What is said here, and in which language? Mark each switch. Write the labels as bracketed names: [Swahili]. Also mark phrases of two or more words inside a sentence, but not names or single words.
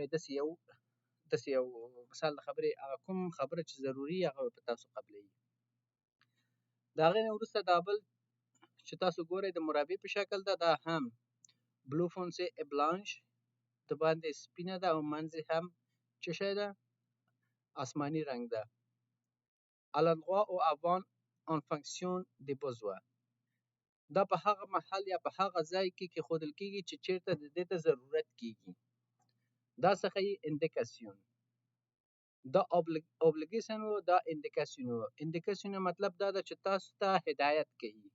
[Pashto] داسې یو مثال د خبرې هغه کوم خبره چې ضروري هغه به په تاسو قبلوي. د هغې نه وروسته دا بل چې تاسو ګورئ د مربع په شکل ده، دا هم [French] bleu foncé blanche [Pashto] د باندې سپینه ده او منځ هم څه شی ده آسماني رنګ ده. [French] à l'endroit ou avant en fonction des besoins [Pashto] دا په هغه محل یا په هغه ځای کې کېښودل کېږي چې چیرته د دې ته ضرورت کېږي. دا څخه یې اندیکاسیون. دا اوبلیګیشن و، دا اندیکاسیون و. اندیکاسیون مطلب دا ده چې تاسو ته هدایت کوي.